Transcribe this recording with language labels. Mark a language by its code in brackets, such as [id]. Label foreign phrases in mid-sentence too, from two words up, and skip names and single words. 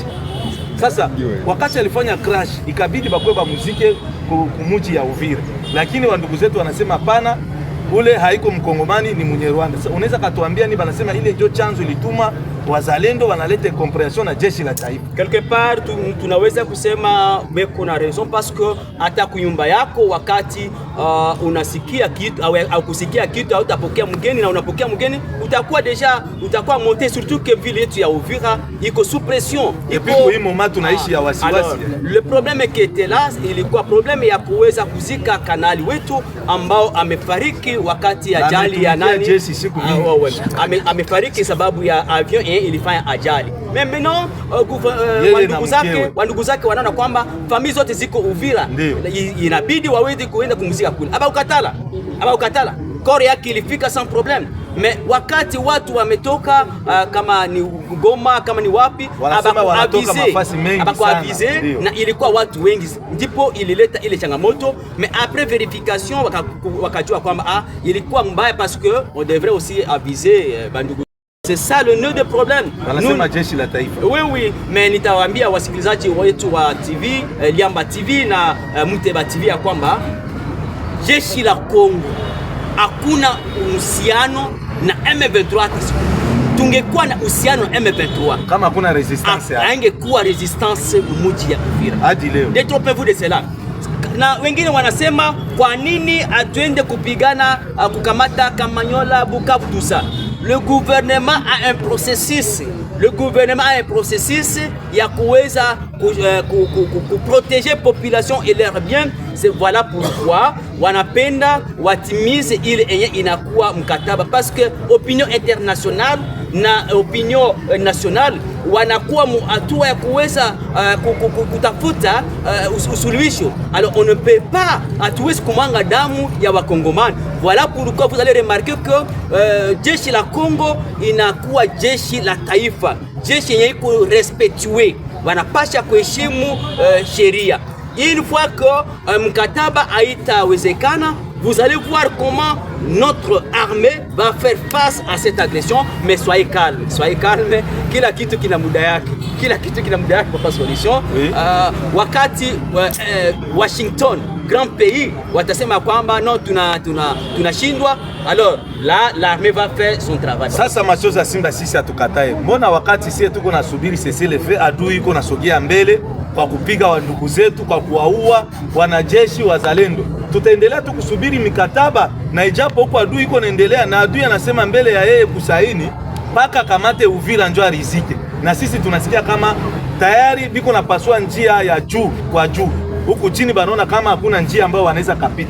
[sw] Sasa wakati alifanya crash ikabidi bakwe bamuzike kumuji ya Uvira, lakini wandugu zetu wanasema hapana, ule haiko Mkongomani, ni Mnyarwanda. Sasa unaweza katuambia ni banasema ile ndio chanzo ilituma wazalendo wanaleta comprehension na jeshi la taifa? [fr] Quelque part [sw] tunaweza kusema beko na raison parce que hata kunyumba yako wakati unasikia kitu au kusikia kitu au utapokea mgeni na unapokea mgeni utakuwa monté, [fr] surtout que [sw] ville yetu ya Uvira iko [fr] sous pression. Et puis [sw] kwa hii moment tunaishi ya wasiwasi. [fr] Le problème qui était là [sw] ilikuwa problème ya kuweza kuzika kanali wetu ambao amefariki wakati ya ajali ya nani jeshi siku mingi. Amefariki sababu ya avion ilifanya ajali. Maintenant wandugu zake wanaona kwamba familia zote ziko Uvira, inabidi waweze kuenda kumzika kule. Aba ukatala kore yake ilifika [fr] sans problème. [sw] Mais wakati watu wametoka kama ni Goma kama ni wapi abakuavize na ilikuwa watu wengi, ndipo ilileta ile changamoto. [fr] Mais après vérification [sw] wakajua kwamba ilikuwa mbaya [fr] parce que on devrait aussi aviser bandugu. C'est ça le nœud de problème. Oui, mais [sw] nitawaambia wasikilizaji wetu wa TV Liamba TV na Muteba TV ya kwamba jeshi la Kongo hakuna uhusiano na M23. Tungekuwa na uhusiano na M23 kama hakuna resistance, haingekuwa resistance muji ya Uvira hadi leo. [fr] Détrompez-vous de cela. [sw] Na wengine wanasema kwa nini atuende kupigana kukamata Kamanyola, Bukavu, [fr] tout ça. Le gouvernement a un processus. Le gouvernement a un processus [sw] ya kuweza [fr] protéger population et leurs biens. C'est voilà pourquoi [sw] wanapenda watimize ile enye inakuwa mkataba, [fr] parce que opinion internationale [sw] na [fr] opinion nationale [sw] wanakuwa hatua ya kuweza kutafuta usuluhisho. [fr] Alors on ne peut pas [sw] hatuwezi kumanga damu ya Wakongomani. [fr] Voilà pourquoi vous allez remarquer que [sw] jeshi la Congo inakuwa jeshi la taifa, jeshi yenye iko respectué, wanapasha kuheshimu sheria. [fr] Une fois que [sw] mkataba haitawezekana, [fr] vous allez voir comment notre armée va faire face à cette agression. Mais soyez calme, [sw] kila kitu kina muda yake, kwa solution. Oui. Wakati Washington [fr] grand pays [sw] watasema kwamba non tunashindwa, [fr] alors là l'armée va faire son travail. [sw] Sasa machozi ya Simba sisi hatukatae. Mbona wakati sisi tuko nasubiri cessez-le-feu, adui iko nasogea mbele kwa kupiga wandugu zetu, kwa kuwaua wanajeshi wazalendo, tutaendelea tu kusubiri mikataba? Na ijapo huko adui iko naendelea, na adui anasema mbele ya yeye kusaini paka kamate Uvira njo arizike, na sisi tunasikia kama tayari biko napasua njia ya juu kwa juu, huku chini banaona kama hakuna njia ambayo wanaweza kapita.